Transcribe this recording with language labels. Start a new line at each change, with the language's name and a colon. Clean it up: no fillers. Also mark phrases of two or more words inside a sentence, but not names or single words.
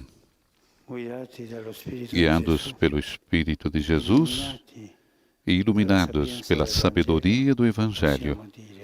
Italian: Guidati dallo Spirito di
Portuguese: Guiados
Italian: Gesù,
Portuguese: pelo Espírito de Jesus
Italian: illuminati,
Portuguese: e iluminados pela sabedoria do Evangelho,
Italian: possiamo dire: